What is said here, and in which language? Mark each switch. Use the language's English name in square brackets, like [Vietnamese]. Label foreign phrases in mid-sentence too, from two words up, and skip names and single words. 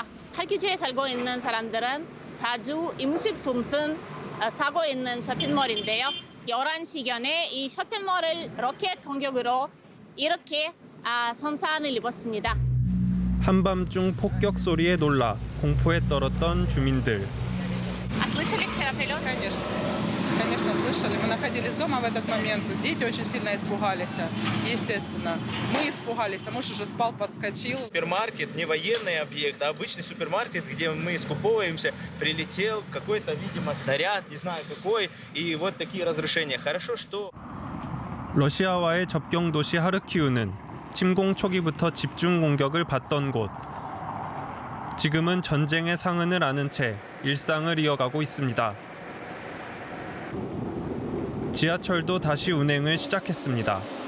[Korean] 하르키우에 살고 있는 사람들은 자주 음식품 등 사고 있는 쇼핑몰인데요. 11시경에 이 쇼핑몰을 로켓 공격으로 이렇게 손상을 입었습니다. 한밤중 폭격 소리에 놀라 공포에 떨었던 주민들. [Russian] Конечно. Конечно, слышали. Мы находились дома в этот момент. Дети очень сильно испугались, естественно. Мы испугались, а муж уже спал, подскочил. Супермаркет, не военный объект, а обычный супермаркет, где мы скуповываемся. Прилетел какой-то, видимо, снаряд, не знаю какой, и вот такие разрушения. Хорошо, что... [Korean] 러시아와의 접경 도시 하르키우는 침공 초기부터 집중 공격을 받던 곳. 지금은 전쟁의 상흔을 아는 채 일상을 이어가고 있습니다. 지하철도 다시 운행을 시작했습니다.